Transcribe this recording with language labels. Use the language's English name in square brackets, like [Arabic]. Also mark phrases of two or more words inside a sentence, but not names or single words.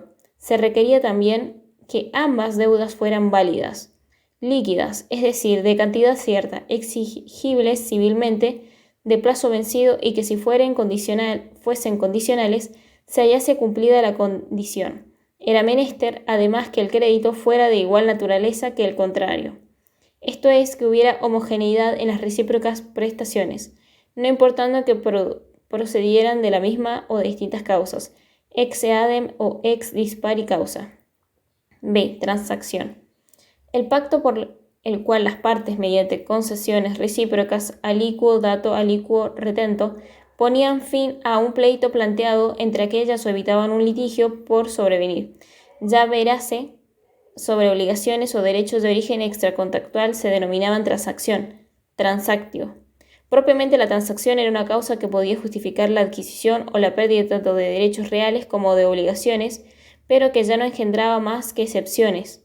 [Spanish] Se requería también que ambas deudas fueran válidas, líquidas, es decir, de cantidad cierta, exigibles civilmente, de plazo vencido y que si fuesen condicionales, se hallase cumplida la condición. Era menester, además, que el crédito fuera de igual naturaleza que el contrario. Esto es, que hubiera homogeneidad en las recíprocas prestaciones, no importando que procedieran de la misma o de distintas causas, [Latin] ex eadem o ex dispari causa. [Spanish] B. Transacción. El pacto por el cual las partes, mediante concesiones recíprocas [Latin] aliquo dato aliquo retento, [Spanish] ponían fin a un pleito planteado entre aquellas o evitaban un litigio por sobrevenir. Ya verase, sobre obligaciones o derechos de origen extracontractual se denominaban transacción, transactio. Propiamente la transacción era una causa que podía justificar la adquisición o la pérdida tanto de derechos reales como de obligaciones, pero que ya no engendraba más que excepciones.